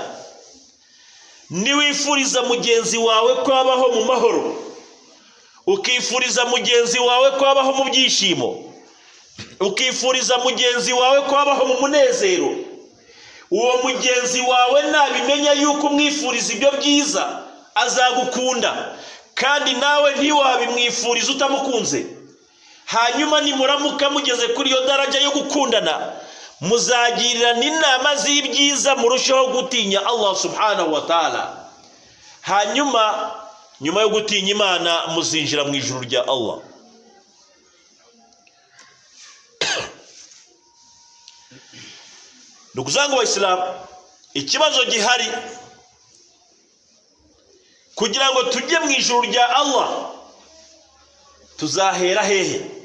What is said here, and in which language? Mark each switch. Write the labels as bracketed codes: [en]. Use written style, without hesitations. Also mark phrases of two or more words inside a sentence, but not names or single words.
[rw] Niwifuriza mugenzi wawe kwabaho mu mahoro, ukifuriza mugenzi wawe kwabaho mu byishimo, ukifuriza mugenzi wawe kwabaho mu munezero, uwo mugenzi wawe nabimenya yuko umwifuriza ibyo byiza azagukunda, kandi nawe ntiwabimwifuriza utamukunze. Hanyuma nimuramuka mugeze kuri iyo daraja yo gukundana, muzagirirana inama z'ibyiza, murushaho gutinya [ar] الله سبحانه وتعالى. [rw] Hanyuma nyuma yo gutinya Imana muzinjira mu ijuru rya Allah. Nukuzangu wa Islam, ikibazo gihari kugira ngo tujye mu ijuru rya Allah, tuzahera hehe?